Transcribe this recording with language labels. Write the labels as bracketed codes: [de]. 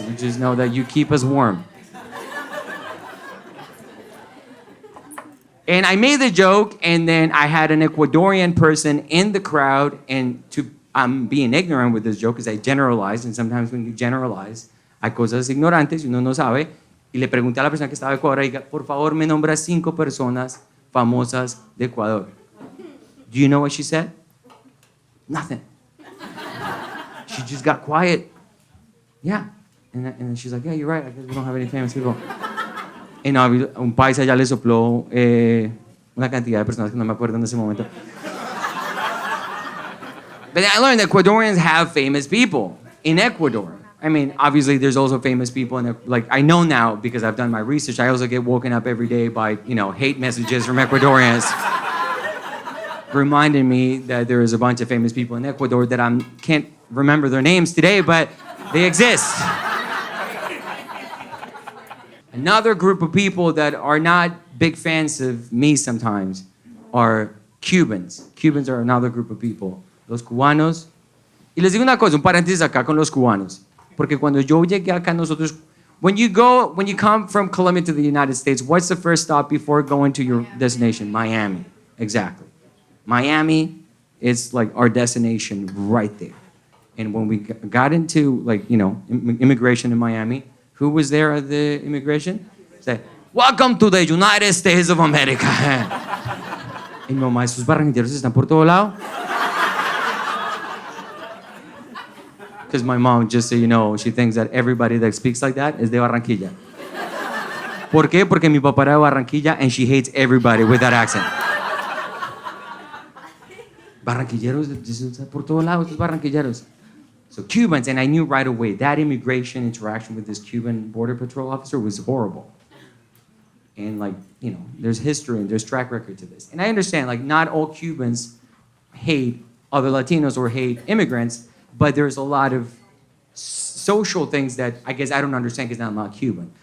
[en] We just know that you keep us warm. And I made the joke, and then I had an Ecuadorian person in the crowd, and I'm being ignorant with this joke because I generalize, and sometimes when you generalize, [es] hay cosas ignorantes y uno no sabe. Y le pregunté a la persona que estaba de Ecuador, diga, por favor, me nombra 5 personas famosas de Ecuador. [en] Do you know what she said? Nothing. She just got quiet. Yeah. And she's like, yeah, you're right. I guess we don't have any famous people. [es] Y no, un paisa ya le sopló una cantidad de personas que no me acuerdo en ese momento. [en] But I learned that Ecuadorians have famous people in Ecuador. I mean, obviously, there's also famous people in like I know now because I've done my research. I also get woken up every day by hate messages from Ecuadorians, reminding me that there is a bunch of famous people in Ecuador that I can't remember their names today, but they exist. Another group of people that are not big fans of me sometimes are Cubans. Cubans are another group of people. [es] Los cubanos. Y les digo una cosa, un paréntesis acá con los cubanos. Porque cuando yo llegué acá nosotros, [en] when you come from Colombia to the United States, what's the first stop before going to your destination? Miami. Exactly. Miami is like our destination right there. And when we got into immigration in Miami, who was there at the immigration? Say, welcome to the United States of America. [es] Y mi mamá, esos barranquilleros están por todo lado. [en] Because my mom, just so you know, she thinks that everybody that speaks like that is de Barranquilla. [es] ¿Por qué? Porque mi papá era de Barranquilla [en] and she hates everybody with that accent. [es] Barranquilleros, están por todo lado, estos barranquilleros. [en] So Cubans, and I knew right away, that immigration interaction with this Cuban border patrol officer was horrible. And there's history and there's track record to this. And I understand, not all Cubans hate other Latinos or hate immigrants, but there's a lot of social things that I guess I don't understand because I'm not Cuban.